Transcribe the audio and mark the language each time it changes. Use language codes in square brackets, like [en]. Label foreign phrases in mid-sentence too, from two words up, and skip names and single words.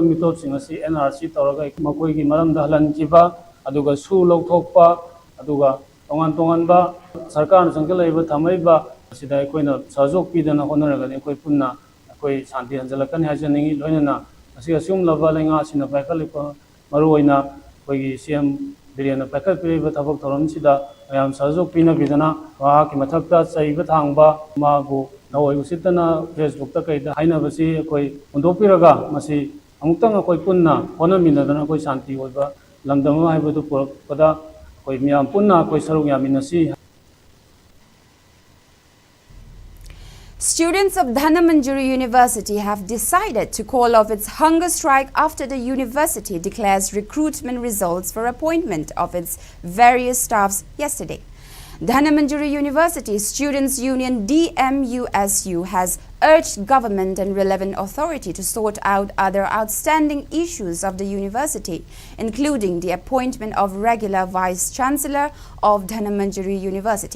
[mni] mitop sing asi NRC tawraga makoi gi maramda halan kiba aduga su lokthokpa aduga tongan-tonganba sarkarna jangalaiba thamaiba sida koina sajok pidana honaragani koi punna koi shanti hanjalakani hajaningi loinana asi asum laba lenga sina paikalipa maruoina koi CM Biriana paikal piriba thabak thoram sida ayam sajok pina bidana wa ki mathakta chaiba thangba mabu nawai usitana Facebook ta kaida hainabasi koi undopiraga masi amutanga koi punna honaminadana koi shanti oiba lamdama haibadu purakpada koi miyam punna koi saruk yaminasi. [en] Students of Dhanamandjuri University have decided to call off its hunger strike after the university declares recruitment results for appointment of its various staffs yesterday. Dhanamandjuri University Students' Union DMUSU has urged government and relevant authority to sort out other outstanding issues of the university, including the appointment of regular Vice-Chancellor of Dhanamandjuri University.